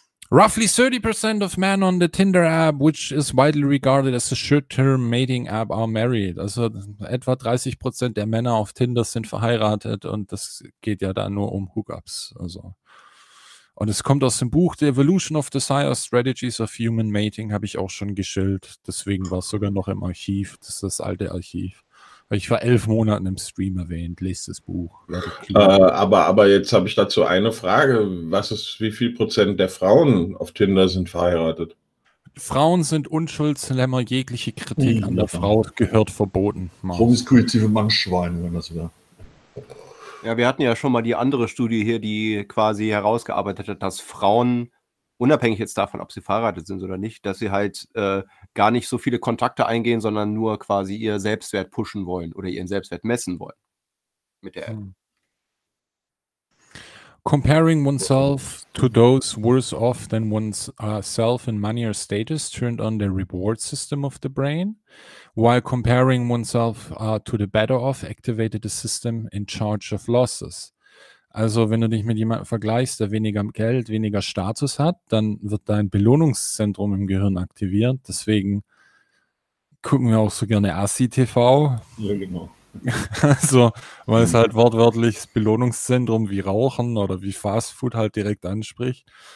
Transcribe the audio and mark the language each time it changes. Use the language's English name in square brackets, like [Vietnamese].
[English] Roughly 30% of men on the Tinder app, which is widely regarded as a short-term mating app, are married. [German] Also etwa 30% der Männer auf Tinder sind verheiratet und das geht ja da nur um Hookups. Also. Und es kommt aus dem Buch The Evolution of Desire, Strategies of Human Mating, habe ich auch schon geschildert. Deswegen war es sogar noch im Archiv. Das ist das alte Archiv. Ich war 11 Monate im Stream erwähnt, lest das Buch. Aber jetzt habe ich dazu eine Frage. Wie viel Prozent der Frauen auf Tinder sind verheiratet? Frauen sind Unschuldslämmer, jegliche Kritik an der Frau gehört verboten. Warum ist kultive Mannschweine, wenn das wäre? Ja, wir hatten ja schon mal die andere Studie hier, die quasi herausgearbeitet hat, dass Frauen, unabhängig jetzt davon, ob sie verheiratet sind oder nicht, dass sie halt gar nicht so viele Kontakte eingehen, sondern nur quasi ihr Selbstwert pushen wollen oder ihren Selbstwert messen wollen mit der App. [English] Comparing oneself to those worse off than one's self in money or status turned on the reward system of the brain, while comparing oneself to the better off activated the system in charge of losses. [German] Also wenn du dich mit jemandem vergleichst, der weniger Geld, weniger Status hat, dann wird dein Belohnungszentrum im Gehirn aktiviert. Deswegen gucken wir auch so gerne Assi-TV. Ja, genau. Also, weil es halt wortwörtlich das Belohnungszentrum wie Rauchen oder wie Fastfood halt direkt anspricht.